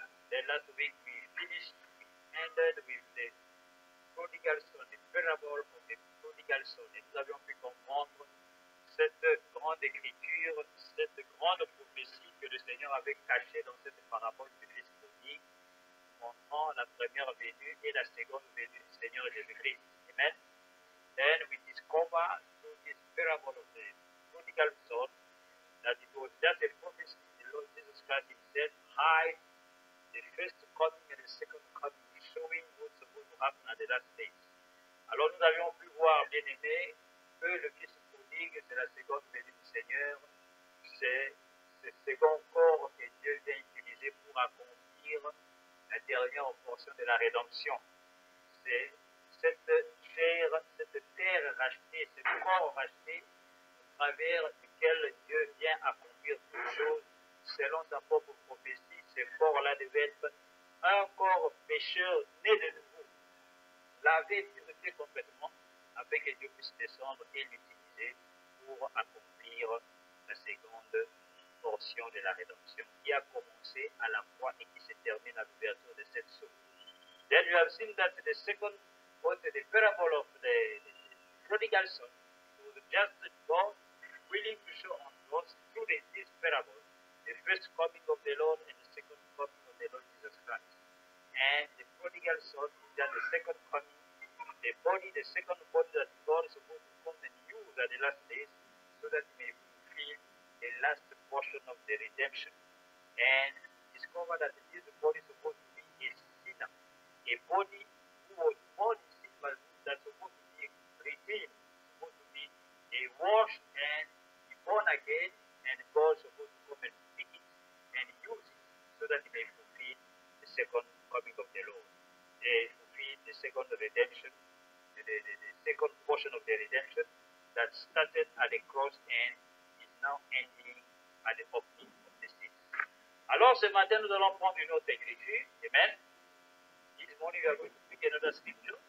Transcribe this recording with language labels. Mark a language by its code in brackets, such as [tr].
[en] Then last week we ended with the prodigal son, the parable of the prodigal son. [fr] Et nous avions pu comprendre cette grande écriture, cette grande prophétie que le Seigneur avait cachée dans cette parabole du fils prodigue, montrant la première venue et la seconde venue du Seigneur Jésus-Christ. [en] Amen. Then we discover through this parable of the prodigal son that it was just a prophecy. The Lord Jesus Christ himself hide the first coming and the second coming, showing what's supposed to happen at the last days. [fr] Alors nous avions pu voir, bien aimé, que le Fils prodigue, c'est la seconde venue du Seigneur, c'est ce second corps que Dieu vient utiliser pour accomplir la dernière portion de la rédemption. C'est cette chair, cette terre rachetée, ce corps racheté, au travers duquel Dieu vient accomplir toutes choses selon sa propre prophétie. Ce corps-là devait être un corps pécheur né de nouveau, lavé, purifié complètement, afin que Dieu puisse descendre et l'utiliser pour accomplir la seconde portion de la rédemption qui a commencé à la croix et qui se termine à l'ouverture de cette source. [en] Then you have seen that the second was the parable of the prodigal son. It was just God willing to show on us through this parable the first coming of the Lord and the second coming of the Lord Jesus Christ. And the prodigal son is just the second coming, the body, the second body that God is supposed to come and use at the last days so that he may fulfill the last portion of the redemption. And discover that this body is supposed to be a sinner, a body who was born in sin, but that's supposed to be redeemed, supposed to be a washed and be born again, and God is supposed to come and pick it and use it so that he may fulfill the second coming of the Lord. They fulfill the second redemption, the second portion of the redemption that started at the cross and is now ending at the opening of the sea. [fr] Alors ce matin, nous allons prendre une autre écriture. [en] Amen. This morning, we are going to pick another scripture.